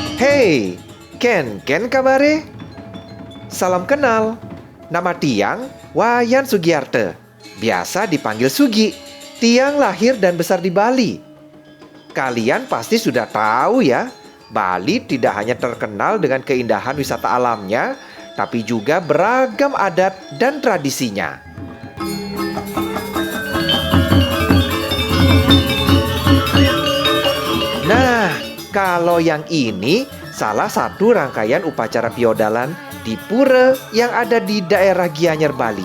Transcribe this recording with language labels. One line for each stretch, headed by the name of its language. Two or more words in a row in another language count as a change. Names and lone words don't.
Balinese: Hey, Ken kabare?
Indonesian: Salam kenal. Nama Tiang, Wayan Sugiarte. Biasa dipanggil Sugi. Tiang lahir dan besar di Bali. Kalian pasti sudah tahu ya, Bali tidak hanya terkenal dengan keindahan wisata alamnya, tapi juga beragam adat dan tradisinya. Nah, kalau yang ini salah satu rangkaian upacara piodalan di pura yang ada di daerah Gianyar, Bali.